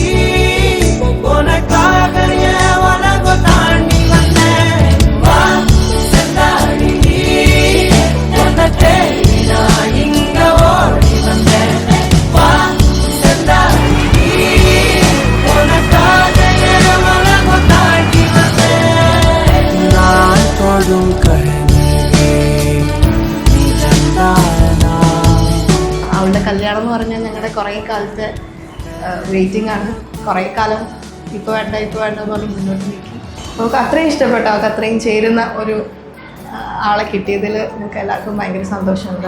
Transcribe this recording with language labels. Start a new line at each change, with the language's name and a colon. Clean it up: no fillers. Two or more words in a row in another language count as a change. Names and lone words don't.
Tamil: உனக்காக ஏன் உலகம் தாண்டி வந்தேன் வா செந்தாடி பொன்ன தேடி நான் இங்க ஓடி வந்தேன் வா செந்தாடி உனக்காக ஏன் உலகம் தாண்டி வந்தேன் நான் தொடும் കരഞ്ഞേ നിജന്താനാ.
Malayalam: അവളുടെ കല്യാണം എന്ന് പറഞ്ഞാൽ ഞങ്ങളുടെ കുറേ കാലത്തെ വെയിറ്റിംഗ് ആണ്. കുറേ കാലം ഇപ്പോൾ വേണ്ട എന്ന് പറഞ്ഞ് മുന്നോട്ട് നീക്കി. നമുക്ക് അത്രയും ഇഷ്ടപ്പെട്ടു. അവൾക്ക് അത്രയും ചേരുന്ന ഒരു ആളെ കിട്ടിയതിൽ നമുക്ക് എല്ലാവർക്കും ഭയങ്കര സന്തോഷമുണ്ട്.